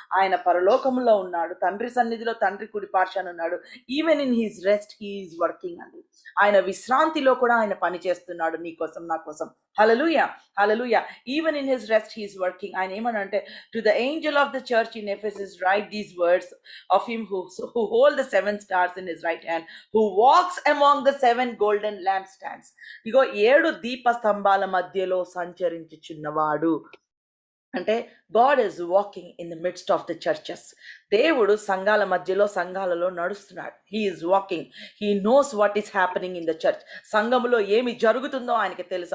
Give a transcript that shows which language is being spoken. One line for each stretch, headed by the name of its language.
Telugu: ఆయన పరలోకములో ఉన్నాడు, తండ్రి సన్నిధిలో తండ్రి కుడి పార్శ్వాన ఉన్నాడు.
English: even in his rest he is working
Telugu: అండి. ఆయన విశ్రాంతిలో కూడా ఆయన పని చేస్తున్నాడు నీ కోసం, నా కోసం. Hallelujah. Hallelujah.
English: Even in his rest he is working.
Telugu: ఆయన ఏమనంటే,
English: to the angel of the church in Ephesus write these words of him who hold the 7 stars in his right hand, who walks among the 7 golden lampstands.
Telugu: ఇగో 7 దీపస్తంభాల మధ్యలో సంచరించుచున్నవాడు అంటే
English: God is walking in the midst of the churches.
Telugu: దేవుడు సంఘాల మధ్యలో, సంఘాలలో నడుస్తున్నాడు.
English: He is walking. He knows what is happening in the church.
Telugu: సంఘములో ఏమి జరుగుతుందో ఆయనకి తెలుసు.